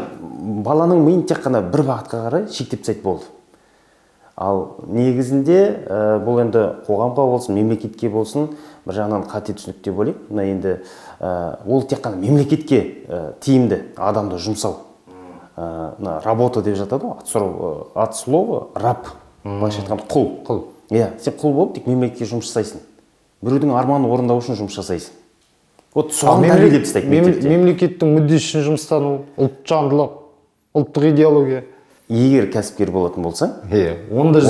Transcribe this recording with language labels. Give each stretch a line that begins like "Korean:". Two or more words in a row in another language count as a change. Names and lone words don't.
Kazakh: Баланың миын тек қана бір бағытқа қарай шектеп тастайды болды. Ал негізінде бұл енді қоғамға болсын, мемлекетке болсын, бір жағынан қате түсінік деп ойлаймын. Мына енді ол тек қана мемлекетке тиімді адамды жұмсау. Работа деп жатады ғой,
Russian: от слова раб.
Kazakh: Былайша айтқанда құл. Сен құл болып тек мемлекетке жұмыс жасайсың. Біреудің арманын орындау үшін жұмыс жасайсың. Вот соған дәлелдеп тастайды мектепте. Мемлекеттің мүддесі үшін жұмыстану, ұлтжандылық, ұлттық идеология. Егер кәсіпкер болатын болсаң, оны да